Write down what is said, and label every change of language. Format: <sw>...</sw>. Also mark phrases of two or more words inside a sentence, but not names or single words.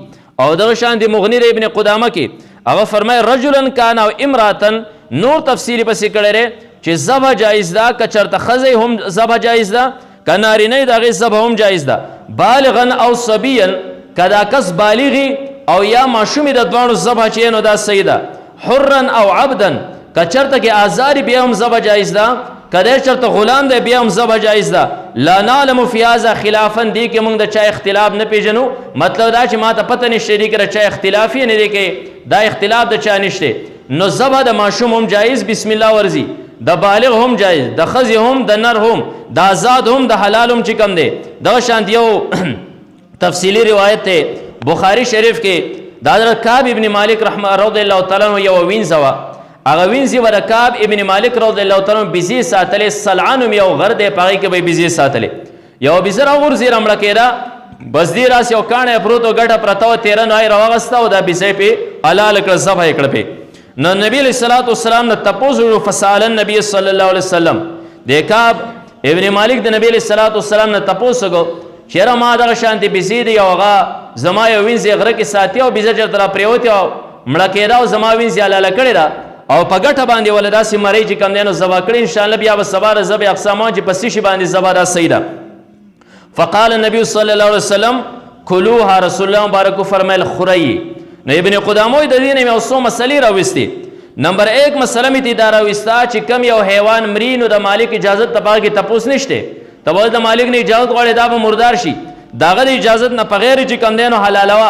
<ps>او دغه شانتې مغني د ابن قدامه کې هغه فرمایي</ps> <ar>رجلا کان او امراتن،</ar> <ps>نور تفسیری پسې کړی دی چې ذبح جایز ده، که چېرته ښځه هم ذبح جایز ده، که نارینه د هغې ذبح هم جایز ده.</ps> <ar>بالغا او صبیا،</ar> <ps>که دا کس بالغي او یا ماشومې د دواړو ذبح چې نو دا صحیح ده.</ps> <ar>حرا او عبدا،</ar> <ps>که چېرته کې آزاري بیا هم ذبح جایز ده، که دی چېرته غلام دی بیا هم ذبح جایز ده.</ps> <ar>لا نعلم فی هذا خلافا،</ar> <ps>دې کې موږ د چا اختلاف نه پېژنو. مطلب دا چې ما ته پته نشته دې کې د چا اختلاف یې نه دی کې دا اختلاف د چا نشته. نو ذبح د ماشوم هم جایز</ps> <ar>بسم الله</ar> <ps>ورزي، د بالغ هم جایز، د ښځې هم، د نر هم، د آزاد هم، د حلال هم چې کوم دی. دغه شانت یو تفصیلی روایت دی بخاری شریف کې د حضرت کعب ابن مالک</ps> <ar>رضی الله تعالی عنہ</ar> <ps>یو وینځه وه، هغه وینځې به د کعب ابن مالک</ps> <ar>رضی الله تعالی عنہ</ar> <ps>بزې ساتلې، سلعان هم یو غر دی په هغې کې به یې بزې ساتلې. یوه بزه راغورځي رمړه کېده، بس دې راسې یو کاڼی پروت و ګټه پرته وه، تېره نوای راواغسته او دا بزه یې پې حلاله کړه، ذبح یې کړه پې. نو نبی</ps> <ar>علیه الصلاة والسلام</ar> <ps>نه تپوس وکړو،</ps> <ar>فسأل النبي صلی الله علیه وسلم،</ar> <ps>د کعب ابن مالک د نبی</ps> <ar>علیه الصلاة والسلام</ar> <ps>نه تپوس وکړو چېره ما دغه شانتې بزې دی او هغه زما یو وینځ یې غره کې ساتي او بزه چېرته را پرېوتې او مړه کېده او زما وینځ یې حلاله کړې ده او په ګټه باندې وله داسې مرۍ چې کوم دی نو ذبح کړې، انشاءالله بیا به سبا د ذبح اقسامان چې په څه شي باندې ذبح دا صحیح ده.</ps> <ar>فقال النبي صلی الله علیه وسلم کلوها،</ar> <ps>رسول الله مبارک فرمیل خورئ. نو ابن قدامه د دې نه مې یو څو مسلې راوستې. نمبر 1 مسله مې دا راوسته چې کم یو حیوان مري نو د مالک اجازت ته په هغه کې تپوس نشته، ته به د مالک نه اجازت غواړې دا به مردار شي، د هغه د اجازت نه بغیر چې کوم دی نو حلالوه.</ps>